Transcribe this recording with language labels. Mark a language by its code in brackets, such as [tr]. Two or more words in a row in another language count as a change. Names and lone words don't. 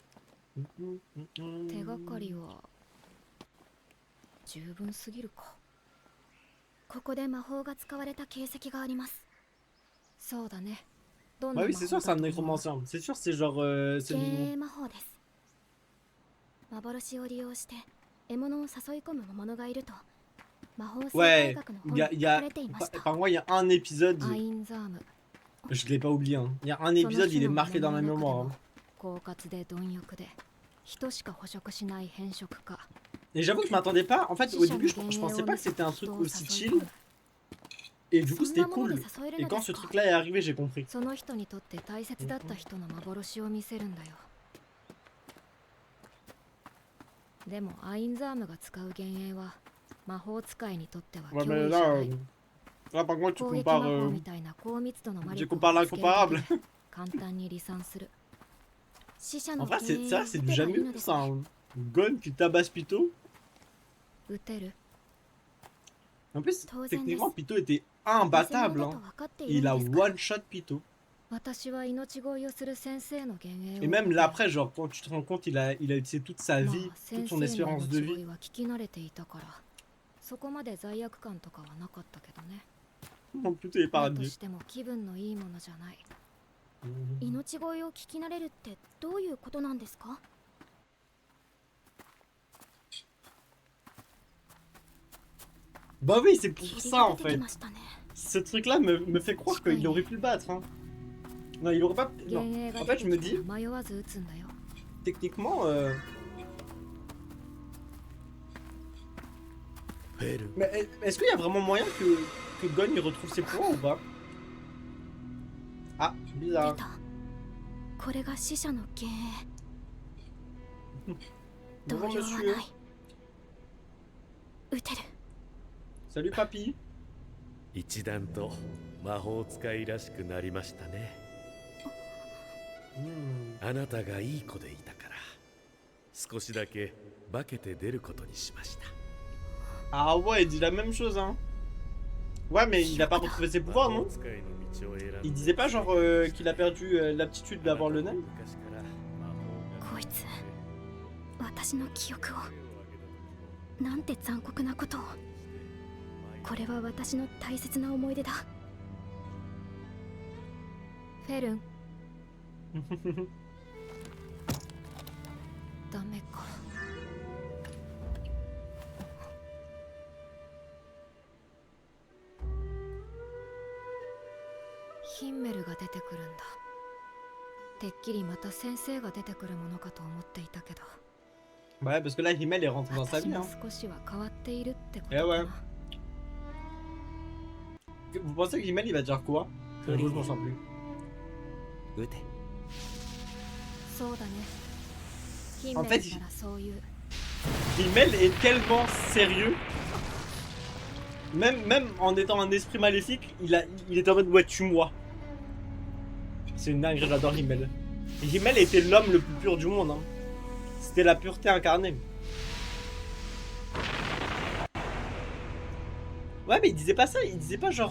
[ja] 手がかりは十分すぎるか。ここで魔法が使われた形跡があります。そうだね。どん [fr] Bah [ja] な [fr] oui, [ja] 魔 [fr] c'est [ja] 法 [fr] sûr, c'est un [ja] だと思う？ [fr] nécromancien. C'est sûr, c'est genre. C'est [ja] 幻影魔法です。幻を利用して獲物を誘い込む魔物がいると魔法生 [fr] Ouais, [ja] 態学の [fr] il [ja] 本 [fr] y [ja] に [fr] a, il [ja] 書 [fr] y [ja] か [fr] a [ja] れていました。 [fr] par moi, il y a un épisode. [ja] アインザーム。 [fr] Je l'ai pas oublié. Hein. Il y a un épisode, il est marqué dans ma mémoire. Hein. [ja] 狡猾で貪欲で人しか捕食しない変色家。 [fr] Et j'avoue que je m'attendais pas. En fait, au début, je pensais pas que c'était un truc aussi chill. Et du coup, c'était cool. Et quand ce truc-là est arrivé, j'ai compris. [ja] その人にとって大切だった人の幻を見せるんだよ。でもアインザームが使う幻影は魔法使いにとっては [fr] Ouais, [ja] 脅 [fr] mais [ja] 威じゃ [fr] là, [ja] ない。 [fr] là par contre, tu [ja] 攻撃 [fr] compares. [ja] 魔法みたいな高密度の魔 [fr] Tu [ja] 力を [fr] compares [ja] 見つけるだけ [fr] l'incomparable. [ja] で簡単に離散する。死者 [fr] En [ja] の [fr] vrai, [ja] 幻 [fr] c'est [ja] 影 [fr] ça, [ja] を [fr] c'est [ja] 撃 [fr] du [ja] てばい [fr] jamais [ja] いの [fr] vu [ja] です [fr] ça. Un gun qui tabasse Pito. [ja] 撃てる。 [fr] En plus, [ja] Tozen [fr] techniquement, [ja] desu. [fr] Pito était [ja] 偽物 [fr] imbattable. [ja] だと [fr] Hein. [ja] 分かってい [fr] Il [ja] る [fr] a [ja] のですから [en] one shot [fr] Pito. [ja] 私は命乞いをする先生の幻影を [fr] Et même là, après, genre, quand tu te rends compte, il a utilisé toute sa [ja] まあ [fr] vie, [ja] 先 [fr] toute [ja] 生 [fr] son [ja] の [fr] espérance de [ja] 命乞 [fr] vie. [ja] いは聞き慣れていたからそこまで罪悪感とかはなかったけどね。 [fr] Mon Pito est [ja] だと [fr] paradis. [ja] しても気分のいいものじゃない。命乞いを聞き慣れるってどういうことなんですか？ [fr] Bah oui, c'est pour [ja] 霧 [fr] ça [ja] が [fr] en [ja] 出てき [fr] fait. [ja] ましたね。 [fr] Ce truc-là me fait croire qu'il aurait pu le battre. Hein. Non, il aurait pas. [ja] 幻 [fr] Non. [ja] 影が [fr] En [ja] 出 [fr] fait, [ja] て [fr] je me [ja] き [fr] dis, [ja] たら迷わず撃つんだよ。 [fr] techniquement. [ja] フェルン [fr] Mais est-ce qu'il y a vraiment moyen que Gon il retrouve ses pouvoirs ou pas? Ah, [ja] 出 [fr] bizarre. [ja] た。これが死者の幻影。動 [fr] Bonjour [ja] 揺は [fr] monsieur. [ja] ない。撃てる。 [fr] Salut papy. [ja] 一段と魔法使いらしくなりましたね。 Hmm. あなたがいい子でいたから少しだけ化けて出ることにしました。 [fr] Ah ouais, il dit la même chose hein. Ouais, mais il a pas retrouvé ses pouvoirs, non? Il disait pas genre qu'il a perdu l'aptitude d'avoir le nain? [ja] こいつ私の記憶をなんて残酷なことを。これは私の大切な思い出だ。フェルンダメか。ヒンメルが出てくるんだ。てっきりまた先生が出てくるものかと思っていたけど。 [fr] Ouais, parce que là, Himmel est rentré dans sa [ja] 私 [fr] vie. [ja] も [fr] Hein. [ja] 少しは変わっているってこと [fr] Eh [ja] か [fr] ouais. [ja] な。 [fr] Vous pensez que Himmel il va dire quoi? Je m'en sens plus. [ja] 撃て。そうだね。ヒン [fr] En [ja] メ [fr] fait, [ja] ルならそういう。 [fr] Himmel est tellement sérieux. Même en étant un esprit maléfique, il était en mode ouais, tue-moi. C'est une dinguerie, j'adore Himmel. Et Himmel était l'homme le plus pur du monde. Hein. C'était la pureté incarnée. Ouais, mais il disait pas ça, il disait pas genre.